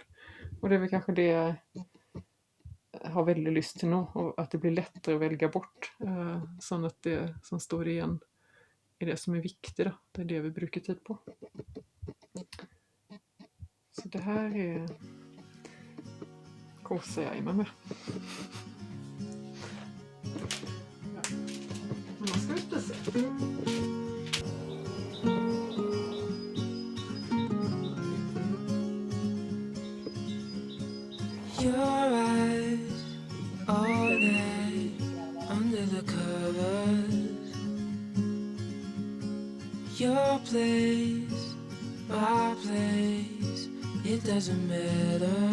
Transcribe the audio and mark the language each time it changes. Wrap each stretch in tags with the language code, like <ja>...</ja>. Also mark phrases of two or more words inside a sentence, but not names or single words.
<no>Og det er vel kanskje det jeg har veldig lyst til nå, og at det blir lettere å velge bort, sånn at det som står igjen er det som er viktig da. Det er det vi bruker tid på. Så det her er koser jeg meg med. Men nå skal vi spise.</no> <en>Your eyes all night under the covers. Your place, my place, it doesn't matter.</en>